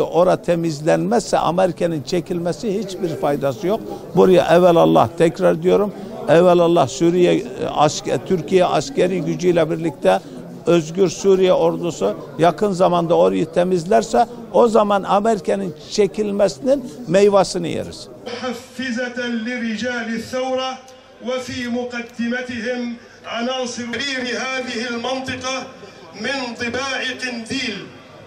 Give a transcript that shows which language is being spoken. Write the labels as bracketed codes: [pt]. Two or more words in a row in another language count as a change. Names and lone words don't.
[tr] Orada temizlenmezse Amerika'nın çekilmesi hiçbir faydası yok. Buraya evvelallah tekrar diyorum. Evvelallah Türkiye askeri gücüyle birlikte Özgür Suriye ordusu yakın zamanda orayı temizlerse o zaman Amerika'nın çekilmesinin meyvasını yeriz. [ar] محفزة لرجال الثورة وفي مقدمتهم عناصر هذه المنطقة من طباع قنديل